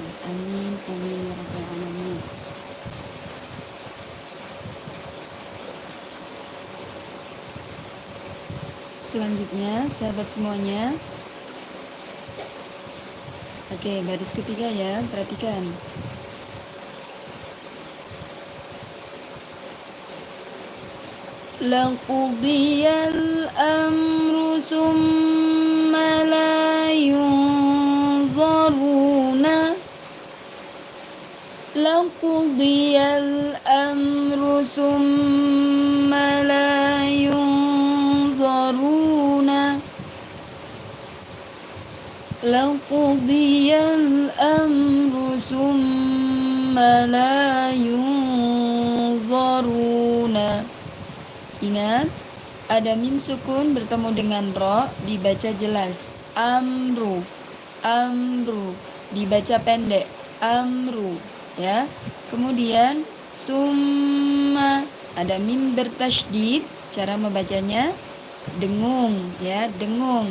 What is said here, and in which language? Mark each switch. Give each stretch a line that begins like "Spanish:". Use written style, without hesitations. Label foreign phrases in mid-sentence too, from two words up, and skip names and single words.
Arabic: آمين، آمين يا رب العالمين.
Indonesian: Selanjutnya, sahabat semuanya. Oke, baris ketiga ya, perhatikan.
Arabic: لقضي الأمر ثم لا ينظرون. لقضي الأمر ثم لا ينظرون. لقضي الأمر ثم لا ينظرون.
Indonesian: Ingat, ada mim sukun bertemu dengan ro, dibaca jelas.
Arabic: أمر، أمر,
Indonesian: dibaca pendek. Amru, ya. Kemudian summa, ada mim bertasydid, cara membacanya dengung, ya, dengung.